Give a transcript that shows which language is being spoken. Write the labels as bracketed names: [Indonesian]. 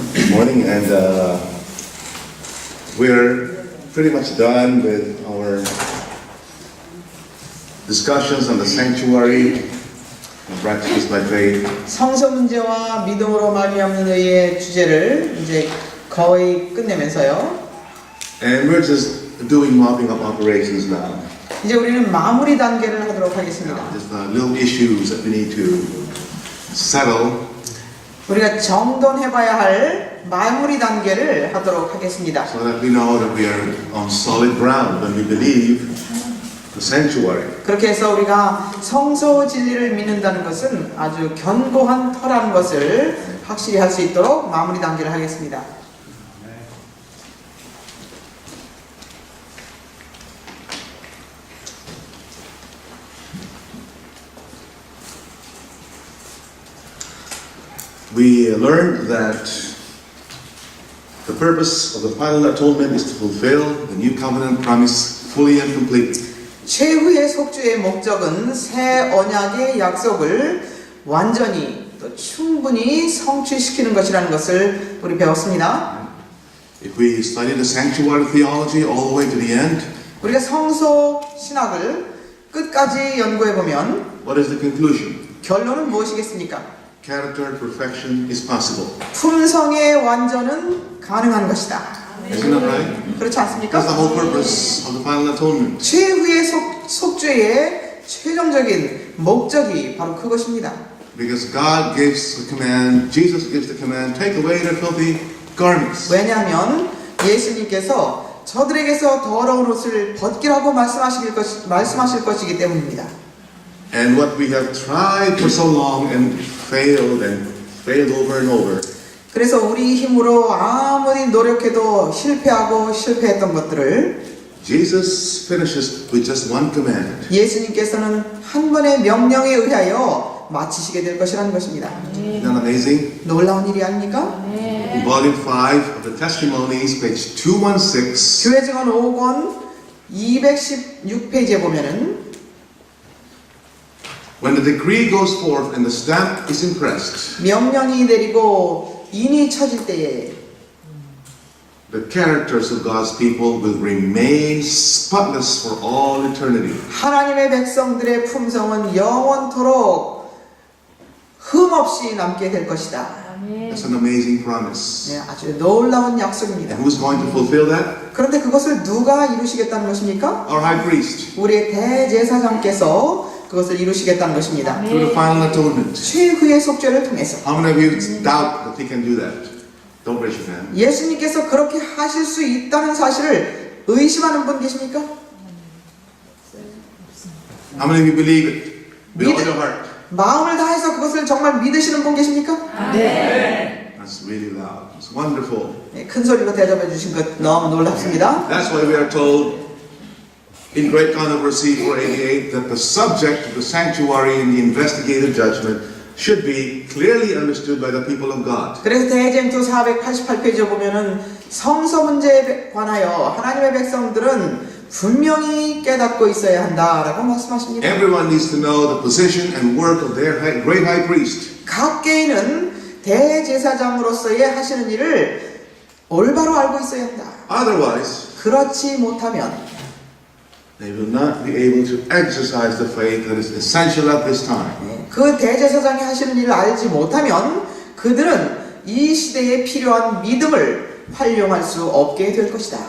[English] morning, and we're pretty much done with our discussions on the sanctuary and practices by faith. [Korean] 성소 문제와 믿음으로 말미암는 의의 주제를 이제 거의 끝내면서요. [English] And we're just doing mopping up operations now. [Korean] 이제 우리는 마무리 단계를 하도록 하겠습니다. [English] Just the little issues that we need to settle. [Korean] 우리가 정돈해봐야 할 마무리 단계를 하도록 하겠습니다. [English] So that we know that we are on solid ground when we believe the sanctuary. [Korean] 그렇게 해서 우리가 성소 진리를 믿는다는 것은 아주 견고한 터라는 것을 확실히 할 수 있도록 마무리 단계를 하겠습니다. [English] We learned that the purpose of the final atonement is to fulfill the new covenant promise fully and completely. [Korean] 최후의 속죄의 목적은 새 언약의 약속을 완전히 또 충분히 성취시키는 것이라는 것을 우리 배웠습니다. [English] If we study the sanctuary theology all the way to the end, [Korean] 우리가 성소 신학을 끝까지 연구해 보면 [English] what is the conclusion? [Korean] 결론은 무엇이겠습니까? [English] Character perfection is possible. [Korean] 품성의 완전은 가능한 것이다. [English] Isn't that right? [Korean] 그렇지 [English] That's the [Korean] 않습니까? [English] whole purpose of the final atonement. [Korean] 최후의 속죄의 최종적인 목적이 바로 그것입니다. [English] Because God gives the command, Jesus gives the command, take away their filthy garments. [Korean] 왜냐하면 예수님께서 저들에게서 더러운 옷을 벗기라고 말씀하실 것이기 때문입니다. [English] And what we have tried for so long and failed over and over. [Korean] 그래서 우리 힘으로 아무리 노력해도 실패했던 것들을 [English] Jesus finishes with just one command. [Korean] 예수님께서는 한 번의 명령에 의하여 마치시게 될 것이라는 것입니다. [English] Isn't that amazing? [Korean] 놀라운 일이 아닙니까? [English] In volume 5 of the Testimonies, page 216, [Korean] 교회 증언 5권 216페이지에 보면은 [English] when the decree goes forth and the stamp is impressed, [Korean] 명령이 내리고 인이 쳐질 때에 [English] the characters of God's people will remain spotless for all eternity. [Korean] 하나님의 백성들의 품성은 영원토록 흠없이 남게 될 것이다. [English] That's an amazing promise. [Korean] 네, 아주 놀라운 약속입니다. [English] And who's going to fulfill that? [Korean] 그런데 그것을 누가 이루시겠다는 것입니까? [English] Our high priest, [Korean] 우리의 대제사장께서 그것을 이루시겠다는 것입니다. [English] through the final atonement. [Korean] 최후의 속죄를 통해서 [English] How many of you doubt that he can do that? Don't raise your hand. [Korean] 예수님께서 그렇게 하실 수 있다는 사실을 의심하는 분 계십니까? [English] How many of you believe it with all your heart? [Korean] 마음을 다해서 그것을 정말 믿으시는 분 계십니까? [English] That's really loud. It's wonderful. [Korean] 네, 큰 소리로 대접해 주신 것 너무 놀랍습니다. [English] That's why we are told in Great Controversy 488 that the subject of the sanctuary and the investigative judgment should be clearly understood by the people of God. [Korean] 그래서 대쟁투 488페이지에 보면은 성소 문제에 관하여 하나님의 백성들은 분명히 깨닫고 있어야 한다라고 말씀하십니다. [English] Everyone needs to know the position and work of their great high priest. [Korean] 각 개인은 대제사장으로서의 하시는 일을 올바로 알고 있어야 한다. [English] Otherwise, [Korean] 그렇지 못하면 [English] they will not be able to exercise the faith that is essential at this time. [Korean] 그 대제사장이 하시는 일을 알지 못하면 그들은 이 시대에 필요한 믿음을 활용할 수 없게 될 것이다.